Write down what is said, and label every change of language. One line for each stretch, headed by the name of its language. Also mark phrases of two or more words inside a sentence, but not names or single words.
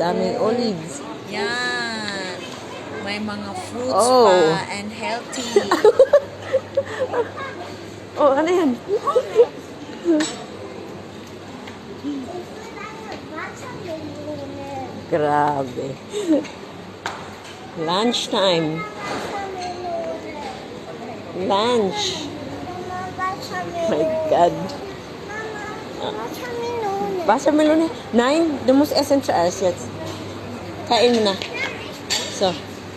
Filipino: Daming olives. Yan. May mga fruits pa
English: and healthy.
Filipino: Oh, ano yan? Grabe.
English: Lunchtime. Lunch. My God.
German: Wassermelone. Nein, du musst essen zuerst jetzt.
Filipino: Kain mo na. So.